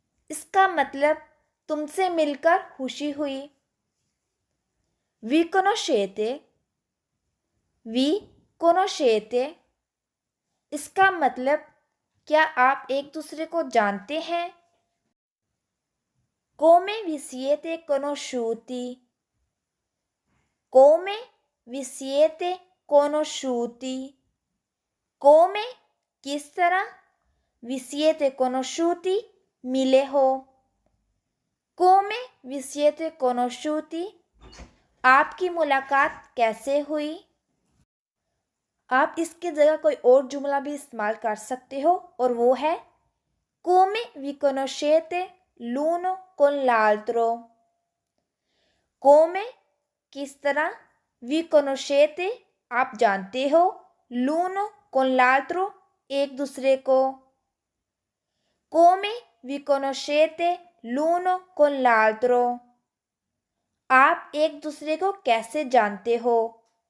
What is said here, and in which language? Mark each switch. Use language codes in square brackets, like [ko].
[hi] इसका मतलब तुमसे मिलकर खुशी हुई। [it] Vi conoscete? Vi conoscete? [hi] इसका मतलब क्या आप एक दूसरे को जानते हैं। [it] Come vi siete conosciuti? Come vi siete conosciuti? [hi] Come किस तरह, [it] vi siete conosciuti [hi] मिले हो। [it] Come vi siete conosciuti? [hi] आपकी मुलाकात कैसे हुई। आप इसकी जगह कोई और जुमला भी इस्तेमाल कर सकते हो और वो है [it] Come vi conoscete l'uno con l'altro? [hi] Come किस तरह, [it] vi conoscete [hi] आप जानते हो, [it] l'uno con l'altro [hi] एक दूसरे को। [it] Come vi conoscete l'uno con l'altro? [hi] आप एक दूसरे को कैसे जानते हो।